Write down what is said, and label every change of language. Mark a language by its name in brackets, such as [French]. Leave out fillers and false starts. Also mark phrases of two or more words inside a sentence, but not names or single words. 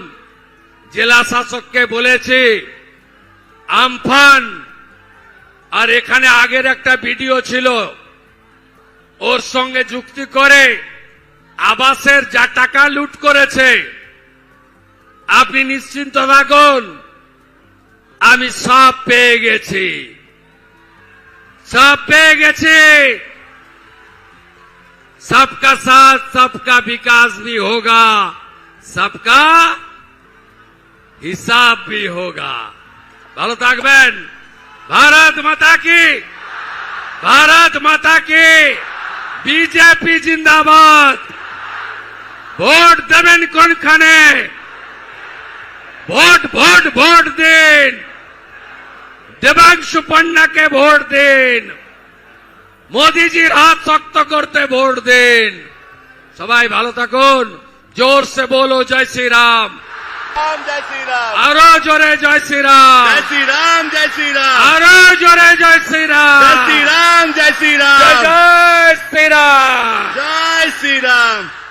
[Bangla] জেলা শাসককে বলেছি, আমফান আর এখানে আগের একটা ভিডিও ছিল, ওর সঙ্গে যুক্তি করে আবাসের যা টাকা লুট করেছে, আপনি নিশ্চিন্ত থাকুন, আমি সব পেয়ে গেছি, সব পেয়ে গেছি। [Hindi] सबका साथ सबका विकास भी होगा, सबका हिसाब भी होगा। [Bangla] ভালো থাকবেন। [Hindi] भारत माता की, भारत माता की, [Bangla] বিজেপি জিন্দাবাদ। ভোট দেবেন কোনখানে? ভোট ভোট ভোট দিন। দেবাংশু পন্নাকে ভোট দিন। মোদিজির হাত শক্ত করতে ভোট দিন। সবাই ভালো থাকুন। [Hindi] जोर से बोलो जय श्री राम। जय श्री राम, [Bangla] আরো জোরে জয় শ্রী রাম। [Hindi] जय श्री राम, जय श्री राम, [Bangla] আরো জোরে জয় শ্রী রাম। [Hindi] जय श्री राम, जय श्री राम, [Bangla] জয় শ্রী রাম। [Hindi] जय श्री राम।